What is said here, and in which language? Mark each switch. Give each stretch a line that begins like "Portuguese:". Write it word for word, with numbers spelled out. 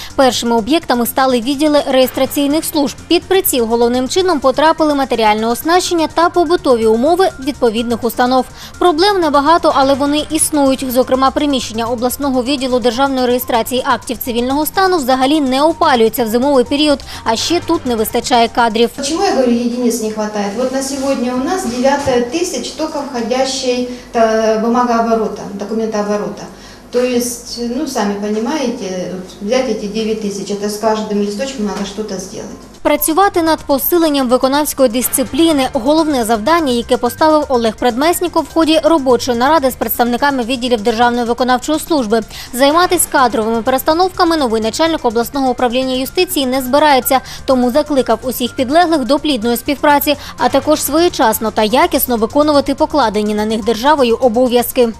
Ukrainian: Першими об'єктами стали відділи реєстраційних служб. Під приціл головним чином потрапили матеріальне оснащення та побутові умови відповідних установ. Проблем небагато, але вони існують. Зокрема, приміщення обласного відділу державної реєстрації актів цивільного стану взагалі не опалюється в зимовий період, а ще тут не вистачає кадрів. Чому я говорю, єдиниць не вистачає?
Russian: От на сьогодні у нас девять тысяч только входящей бумагооборота, документооборота. То есть, ну, сами понимаете, взять эти девять тысяч, это с каждым листочком надо что-то сделать.
Ukrainian: Працювати над посиленням виконавської дисципліни – головне завдання, яке поставив Олег Предмесніков в ході робочої наради з представниками відділів Державної виконавчої служби. Займатися кадровими перестановками новий начальник обласного управління юстиції не збирається, тому закликав усіх підлеглих до плідної співпраці, а також своєчасно та якісно виконувати покладені на них державою обов'язки.